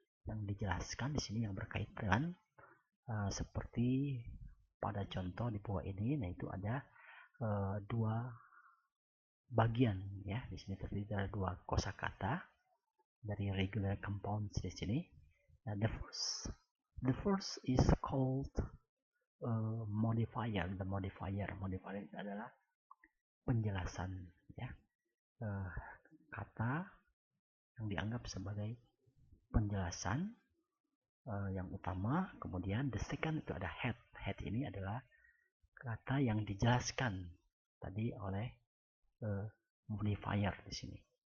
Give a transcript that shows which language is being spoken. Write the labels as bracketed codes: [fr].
[id] yang dijelaskan di sini yang berkaitan seperti pada contoh di bawah ini, nah itu ada dua bagian ya. Di sini terdiri dari dua kosakata dari regular compounds di sini. [en] Nah, the first is called modifier. The modifier [id] itu adalah penjelasan ya, kata yang dianggap sebagai penjelasan yang utama. Kemudian [en] the second [id] itu ada head. Head ini adalah kata yang dijelaskan tadi oleh modifier di sini.